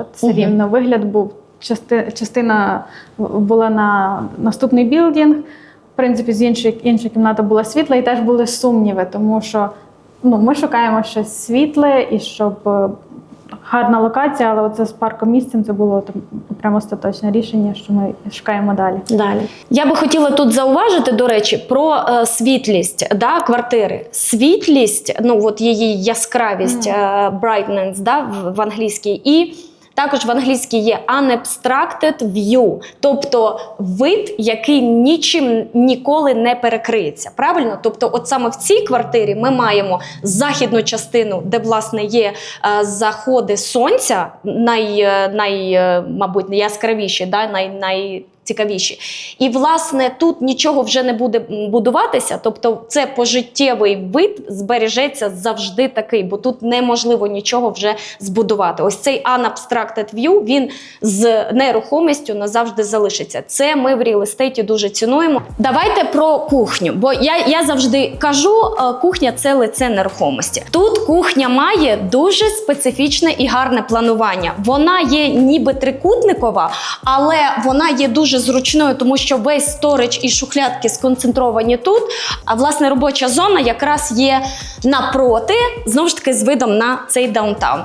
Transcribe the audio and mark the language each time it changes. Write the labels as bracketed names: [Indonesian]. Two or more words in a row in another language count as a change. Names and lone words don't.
[Ukrainian] Все рівно вигляд був, частина була на наступний білдинг, в принципі, інша кімната була світла, і теж були сумніви, тому що ми шукаємо щось світле, і щоб гарна локація, але оце з паркомісцем, це було прямо остаточне рішення, що ми шукаємо далі. Я би хотіла тут зауважити, до речі, про світлість квартири. Світлість, її яскравість, brightness, в англійській, і також в англійській є [English] unobstructed view, [Ukrainian] тобто вид, який нічим ніколи не перекриється. Правильно? Тобто от саме в цій квартирі ми маємо західну частину, де, власне, є заходи сонця, мабуть, найяскравіші, найцікавіші. І, власне, тут нічого вже не буде будуватися, тобто це пожиттєвий вид збережеться завжди такий, бо тут неможливо нічого вже збудувати. Ось цей [English] unobstructed view, [Ukrainian] він з нерухомістю назавжди залишиться. Це ми в реал-естейті дуже цінуємо. Давайте про кухню, бо я завжди кажу, кухня – це лице нерухомості. Тут кухня має дуже специфічне і гарне планування. Вона є ніби трикутникова, але вона є дуже зручною, тому що весь сторидж і шухлядки сконцентровані тут, а власне робоча зона якраз є напроти, знову ж таки з видом на цей даунтаун.